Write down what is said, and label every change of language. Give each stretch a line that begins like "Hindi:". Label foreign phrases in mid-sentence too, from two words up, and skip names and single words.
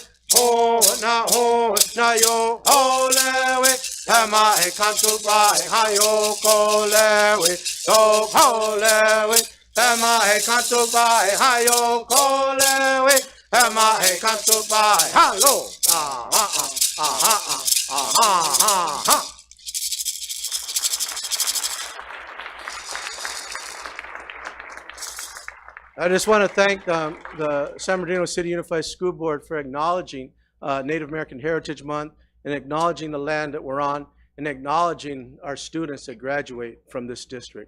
English: Oh na yoko lewi. Ema e kantu ba e ha yoko lewi, oh lewi. Ema e kantu ba e ha yoko lewi. Ema e kantu ba e ha lo. I just want to thank the San Bernardino City Unified School Board for acknowledging Native American Heritage Month and acknowledging the land that we're on and acknowledging our students that graduate from this district.